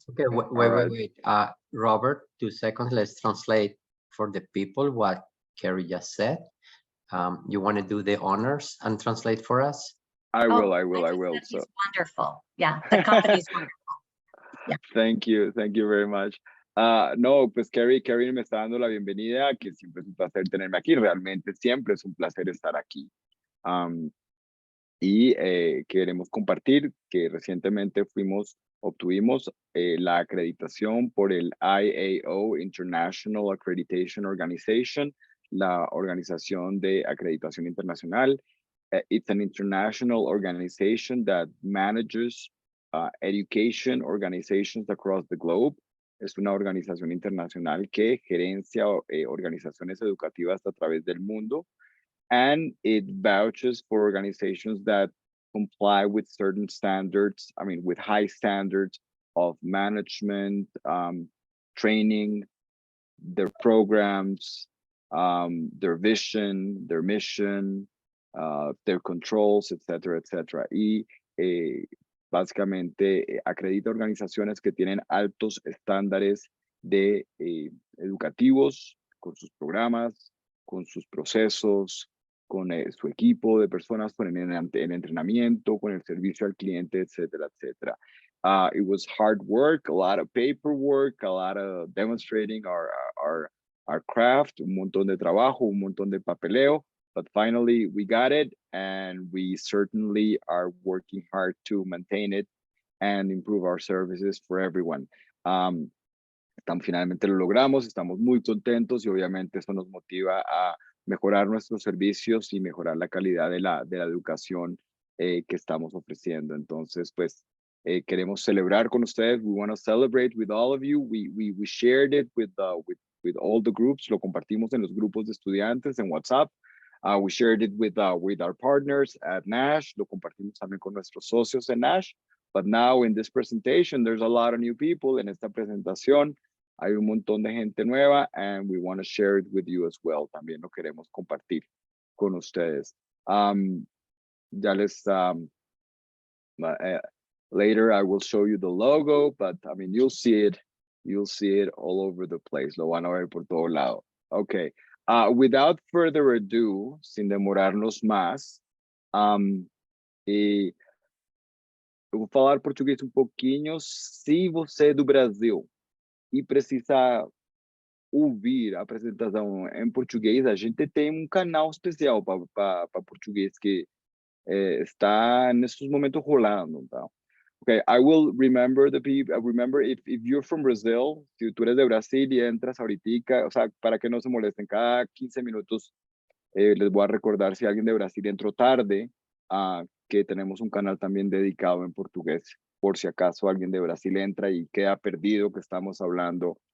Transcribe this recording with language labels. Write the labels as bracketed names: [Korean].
[English] Okay, wait. Robert, 2 seconds. Let's translate for the people what Carrie just said. You want to do the honors and translate for us? I will. So wonderful. Yeah, the company's wonderful. Yeah. Thank you very much. [Spanish] No, pues Carrie me está dando la bienvenida, que siempre es un placer tenerme aquí. Realmente siempre es un placer estar aquí. Y queremos compartir que recientemente obtuvimos la acreditación por el IAO, International Accreditation Organization, la organización de acreditación internacional. [English] It's an international organization that manages education organizations across the globe. [Spanish] Es una organización internacional que gerencia organizaciones educativas a través del mundo. [English] And it vouches for organizations that comply with certain standards, with high standards of management, training, their programs, their vision, their mission, their controls, etcétera, etcétera. [Spanish] Y básicamente acredita organizaciones que tienen altos estándares de educativos con sus programas, con sus procesos, con su equipo de personas, con el entrenamiento, con el servicio al cliente, etcétera, etcétera. [English] It was hard work, a lot of paperwork, a lot of demonstrating our craft, [Spanish] un montón de trabajo, un montón de papeleo, [English] but finally we got it, and we certainly are working hard to maintain it and improve our services for everyone. [Spanish] Finalmente lo logramos, estamos muy contentos y obviamente eso nos motiva a mejorar nuestros servicios y mejorar la calidad de la educación que estamos ofreciendo. Entonces, pues, queremos celebrar con ustedes. [English] We want to celebrate with all of you. We shared it with all the groups. [Spanish] Lo compartimos en los grupos de estudiantes en WhatsApp. [English] We shared it with our partners at Nash. [Spanish] Lo compartimos también con nuestros socios en Nash. [English] But now in this presentation, there's a lot of new people. [Spanish] En esta presentación hay un montón de gente nueva, [English] and we want to share it with you as well. [Spanish] También lo queremos compartir con ustedes. Ya les, [English] later I will show you the logo, but you'll see it all over the place. [Spanish] Lo van a ver por todo lado. [English] Okay. Without further ado, [Spanish] sin demorarnos más, [Portuguese] eu vou falar português pouquinho. Se você é do Brasil e precisa ouvir a apresentação em português, a gente tem canal especial para português que está nesses momentos rolando, tá? [English] Okay, I will remember the people. Remember, if you're from Brazil, [Spanish] si tú eres de Brasil y entras ahorita, o sea, para que no se molesten, cada 15 minutos les voy a recordar si alguien de Brasil entró tarde, que tenemos un canal también dedicado en portugués, por si acaso alguien de Brasil entra y queda perdido que estamos hablando.